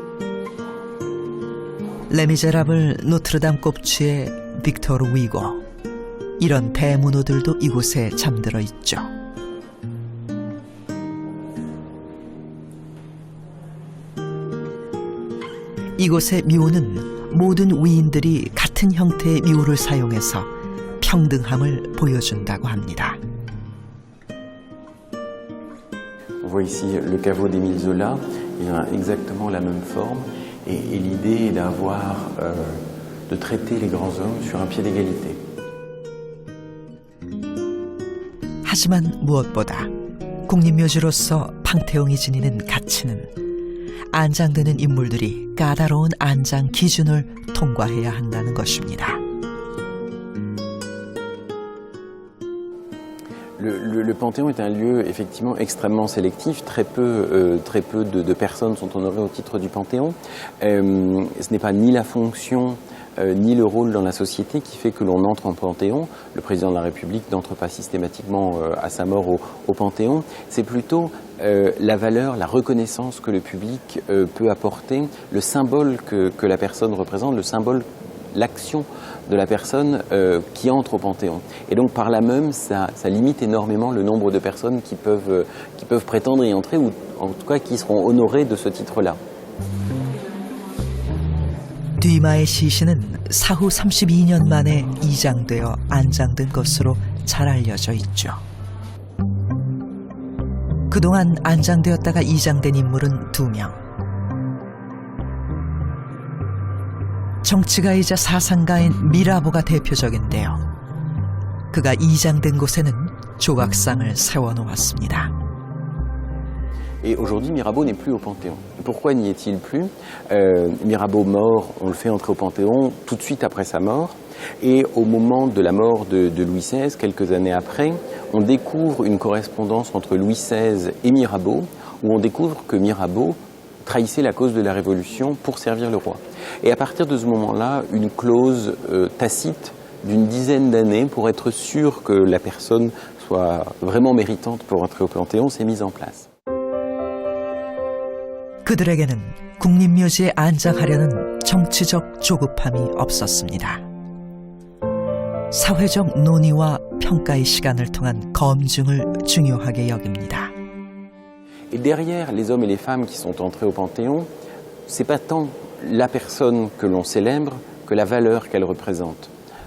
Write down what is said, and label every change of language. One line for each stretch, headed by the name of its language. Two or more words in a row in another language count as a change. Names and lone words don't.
Korean: 레미제라블, 노트르담 꼽취의 빅토르 위고, 이런 대문호들도 이곳에 잠들어 있죠. 이곳의 묘는 모든 위인들이 같은 형태의 묘를 사용해서 평등함을 보여준다고 합니다.
French: On voit ici le caveau d'Émile Zola, il a exactement la même forme et l'idée est de traiter les grands hommes sur un pied d'égalité.
Korean: 하지만 무엇보다 국립묘지로서 팡테옹이 지니는 가치는 안장되는 인물들이 까다로운 안장 기준을 통과해야 한다는 것입니다.
French: Le Panthéon est un lieu effectivement extrêmement sélectif. Très peu de personnes sont honorées au titre du Panthéon. Ce n'est pas ni la fonction ni le rôle dans la société qui fait que l'on entre en Panthéon. Le président de la République n'entre pas systématiquement à sa mort au Panthéon. C'est plutôt la valeur, la reconnaissance que le public peut apporter, le symbole que la personne représente, le symbole, l'action de la personne qui entre au Panthéon. Et donc par là même, ça limite énormément le nombre de personnes qui peuvent prétendre y entrer, ou en tout cas qui seront honorées de ce titre-là.
Korean: 듀마의 시신은 사후 32년 만에 이장되어 안장된 것으로 잘 알려져 있죠. 그동안 안장되었다가 이장된 인물은 2명. 정치가이자 사상가인 미라보가 대표적인데요. 그가 이장된 곳에는 조각상을 세워놓았습니다.
French: Et aujourd'hui, Mirabeau n'est plus au Panthéon. Pourquoi n'y est-il plus? Mirabeau mort, on le fait entrer au Panthéon tout de suite après sa mort. Et au moment de la mort de Louis XVI, quelques années après, on découvre une correspondance entre Louis XVI et Mirabeau, où on découvre que Mirabeau trahissait la cause de la Révolution pour servir le roi. Et à partir de ce moment-là, une clause tacite d'une dizaine d'années pour être sûr que la personne soit vraiment méritante pour entrer au Panthéon s'est mise en place.
Korean: 그들에게는 국립묘지에 안장하려는 정치적 조급함이 없었습니다. 사회적 논의와 평가의 시간을 통한 검증을 중요하게 여깁니다.
French: Et derrière les hommes et les femmes qui sont entrés au Panthéon, c'est pas tant la personne que l'on célèbre que la valeur qu'elle représente.